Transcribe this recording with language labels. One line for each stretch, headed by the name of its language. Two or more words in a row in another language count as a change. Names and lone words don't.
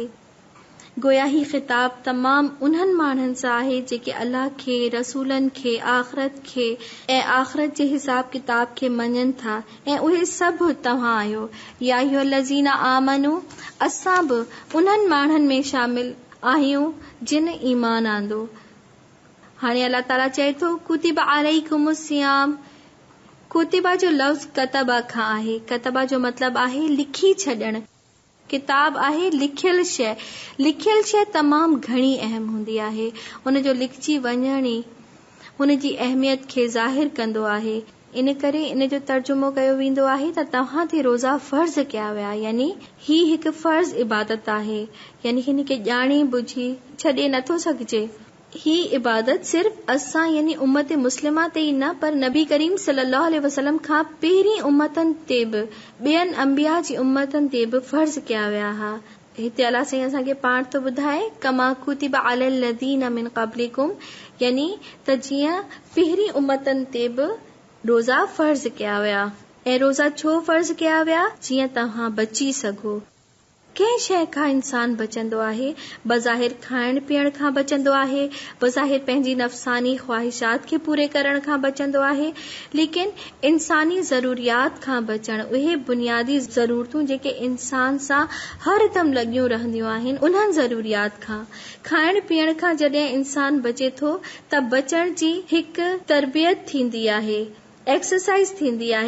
Sindhi: गोया ही ख़िताब तमाम उन्हनि माण्हुनि सां आहे जेके अल्लाह खे, रसूलनि खे, आख़िरत खे ऐं आख़िरत जे हिसाब किताब खे मञनि था, ऐं उहे सभु तव्हां आहियो।
Arabic: يا أيها الذين آمنوا,
Sindhi: असां बि उन्हनि माण्हुनि में शामिल आहियूं जिन ईमान आंदो। हाणे अल्लाह ताला चए थो,
Arabic: كتب عليكم الصيام.
Sindhi: कुतिबा जो लफ़्ज़ कतबा खां आहे। कतबा जो मतिलबु आहे लिखी छॾणु। किताब आहे लिखियल शइ। लिखियल शइ तमाम घणी अहम हूंदी आहे। उनजो लिखजी वञण ई हुन जी अहमियत खे ज़ाहिर कंदो आहे। इन करे इन जो तर्जुमो कयो वेंदो आहे त तव्हां ते रोज़ा फ़र्ज़ कया विया, यानी ही हिकु फ़र्ज़ इबादत आहे, यानी हिन खे ॼाणे बुझी छॾे नथो सघिजे। ही इबादत सिर्फ़ असां यानी उम्मत मुस्लिमा ते ई न, पर नबी करीम
Arabic: صلى الله عليه وسلم
Sindhi: खां पहिरीं उम्मतनि ते बि, ॿियनि अंबिया जी उम्मतनि ते बि फ़र्ज़ कया विया हा। हिते अल्लाह साईं असांखे पाण थो ॿुधाए,
Arabic: كما كتب على الذين من قبلكم,
Sindhi: यानी त जीअं पहिरीं उम्मतनि ते बि रोज़ा फ़र्ज़ कया विया। ऐं रोज़ा छो फ़र्ज़ कया विया? जीअं तव्हां बची सघो। कंहिं शइ खां इंसान बचंदो आहे, बज़ाहिर खाइण पीअण खां बचंदो आहे, बज़ाहिर पंहिंजी नफ़सानी ख़्वाहिशात खे पूरे करण खां बचंदो आहे, लेकिन इंसानी ज़रूरियात खां बचण, उहे बुनियादी ज़रूरतूं जेके इंसान सां हर दम लॻियूं रहंदियूं आहिनि, उन्हनि ज़रूरियात खां, खाइण पीअण खां जॾहिं इंसान बचे थो त बचण जी हिकु तरबियत थींदी आहे, एक्सरसाइज थींदी आहे।